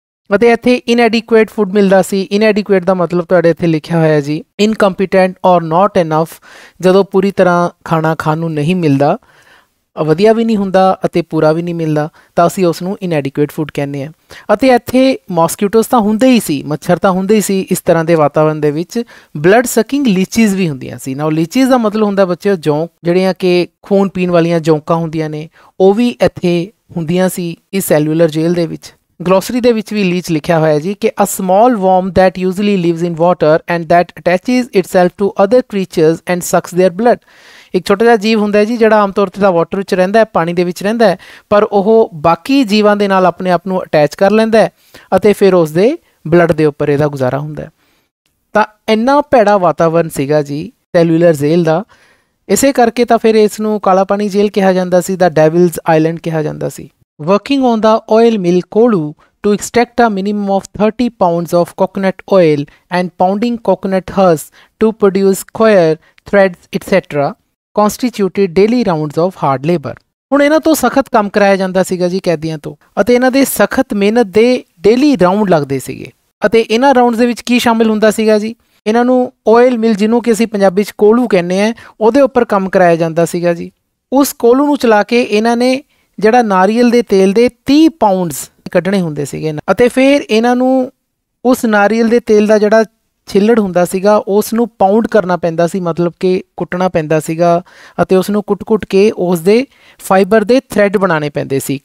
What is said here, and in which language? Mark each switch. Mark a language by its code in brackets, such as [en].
[pa] ਅਤੇ ਇੱਥੇ ਇਨਐਡੀਕੁਏਟ ਫੂਡ ਮਿਲਦਾ ਸੀ। ਇਨਐਡੀਕੁਏਟ ਦਾ ਮਤਲਬ ਤੁਹਾਡੇ ਇੱਥੇ ਲਿਖਿਆ ਹੋਇਆ ਜੀ [en] incompetent or not enough, [pa] ਜਦੋਂ ਪੂਰੀ ਤਰ੍ਹਾਂ ਖਾਣਾ ਖਾਣ ਨੂੰ ਨਹੀਂ ਮਿਲਦਾ, ਵਧੀਆ ਵੀ ਨਹੀਂ ਹੁੰਦਾ ਅਤੇ ਪੂਰਾ ਵੀ ਨਹੀਂ ਮਿਲਦਾ, ਤਾਂ ਅਸੀਂ ਉਸ ਨੂੰ ਇਨਐਡੀਕੁਏਟ ਫੂਡ ਕਹਿੰਦੇ ਹਾਂ। ਅਤੇ ਇੱਥੇ ਮੋਸਕੀਟੋਸ ਤਾਂ ਹੁੰਦੇ ਹੀ ਸੀ, ਮੱਛਰ ਤਾਂ ਹੁੰਦੇ ਹੀ ਸੀ ਇਸ ਤਰ੍ਹਾਂ ਦੇ ਵਾਤਾਵਰਨ ਦੇ ਵਿੱਚ। ਬਲੱਡ ਸਕਿੰਗ ਲੀਚੀਜ਼ ਵੀ ਹੁੰਦੀਆਂ ਸੀ। ਨਾ ਲੀਚੀਜ਼ ਦਾ ਮਤਲਬ ਹੁੰਦਾ ਬੱਚਿਓ ਜੌਂਕ, ਜਿਹੜੀਆਂ ਕਿ ਖੂਨ ਪੀਣ ਵਾਲੀਆਂ ਜੌਂਕਾਂ ਹੁੰਦੀਆਂ ਨੇ, ਉਹ ਵੀ ਇੱਥੇ ਹੁੰਦੀਆਂ ਸੀ ਇਸ ਸੈਲੂਲਰ ਜੇਲ੍ਹ ਦੇ ਵਿੱਚ। ਗਲੋਸਰੀ ਦੇ ਵਿੱਚ ਵੀ ਲੀਚ ਲਿਖਿਆ ਹੋਇਆ ਜੀ ਕਿ [en] A small worm that usually lives in water and that attaches itself to other creatures and sucks their blood। [pa] ਇੱਕ ਛੋਟਾ ਜਿਹਾ ਜੀਵ ਹੁੰਦਾ ਹੈ ਜੀ ਜਿਹੜਾ ਆਮ ਤੌਰ 'ਤੇ ਤਾਂ ਵਾਟਰ ਵਿੱਚ ਰਹਿੰਦਾ ਹੈ, ਪਾਣੀ ਦੇ ਵਿੱਚ ਰਹਿੰਦਾ ਹੈ, ਪਰ ਉਹ ਬਾਕੀ ਜੀਵਾਂ ਦੇ ਨਾਲ ਆਪਣੇ ਆਪ ਨੂੰ ਅਟੈਚ ਕਰ ਲੈਂਦਾ ਹੈ ਅਤੇ ਫਿਰ ਉਸ ਦੇ ਬਲੱਡ ਦੇ ਉੱਪਰ ਇਹਦਾ ਗੁਜ਼ਾਰਾ ਹੁੰਦਾ ਹੈ। ਤਾਂ ਇੰਨਾ ਭੈੜਾ ਵਾਤਾਵਰਨ ਸੀਗਾ ਜੀ ਸੈਲੂਲਰ ਜੇਲ੍ਹ ਦਾ। ਇਸੇ ਕਰਕੇ ਤਾਂ ਫਿਰ ਇਸ ਨੂੰ ਕਾਲਾ ਪਾਣੀ ਜੇਲ੍ਹ ਕਿਹਾ ਜਾਂਦਾ ਸੀ, ਦਾ ਡੈਵਿਲਸ ਆਈਲੈਂਡ ਕਿਹਾ ਜਾਂਦਾ ਸੀ। [en] Working on the oil mill Kolu to extract a minimum of 30 pounds of coconut oil and pounding coconut husk to produce coir, threads, etc. constituted daily rounds of hard labor। [pa] ਹੁਣ ਇਹਨਾਂ ਤੋਂ ਸਖਤ ਕੰਮ ਕਰਾਇਆ ਜਾਂਦਾ ਸੀਗਾ ਜੀ ਕੈਦੀਆਂ ਤੋਂ, ਅਤੇ ਇਹਨਾਂ ਦੇ ਸਖਤ ਮਿਹਨਤ ਦੇ ਡੇਲੀ ਰਾਊਂਡ ਲੱਗਦੇ ਸੀਗੇ। ਅਤੇ ਇਹਨਾਂ ਰਾਊਂਡਸ ਦੇ ਵਿੱਚ ਕੀ ਸ਼ਾਮਿਲ ਹੁੰਦਾ ਸੀਗਾ ਜੀ, ਇਹਨਾਂ ਨੂੰ ਓਇਲ ਮਿਲ ਜਿਹਨੂੰ ਕਿ ਅਸੀਂ ਪੰਜਾਬੀ 'ਚ ਕੋਲੂ ਕਹਿੰਦੇ ਹਾਂ, ਉਹਦੇ ਉੱਪਰ ਕੰਮ ਕਰਾਇਆ ਜਾਂਦਾ ਸੀਗਾ ਜੀ। ਉਸ ਕੋਲੂ ਨੂੰ ਚਲਾ ਕੇ ਇਹਨਾਂ ਨੇ ਜਿਹੜਾ ਨਾਰੀਅਲ ਦੇ ਤੇਲ ਦੇ 30 ਪਾਊਂਡਸ ਕੱਢਣੇ ਹੁੰਦੇ ਸੀਗੇ, ਅਤੇ ਫਿਰ ਇਹਨਾਂ ਨੂੰ ਉਸ ਨਾਰੀਅਲ ਦੇ ਤੇਲ ਦਾ ਜਿਹੜਾ ਛਿੱਲੜ ਹੁੰਦਾ ਸੀਗਾ ਉਸ ਨੂੰ ਪਾਊਂਡ ਕਰਨਾ ਪੈਂਦਾ ਸੀ, ਮਤਲਬ ਕਿ ਕੁੱਟਣਾ ਪੈਂਦਾ ਸੀਗਾ, ਅਤੇ ਉਸ ਨੂੰ ਕੁੱਟ ਕੇ ਉਸ ਦੇ ਫਾਈਬਰ ਦੇ ਥ੍ਰੈਡ ਬਣਾਉਣੇ ਪੈਂਦੇ ਸੀ।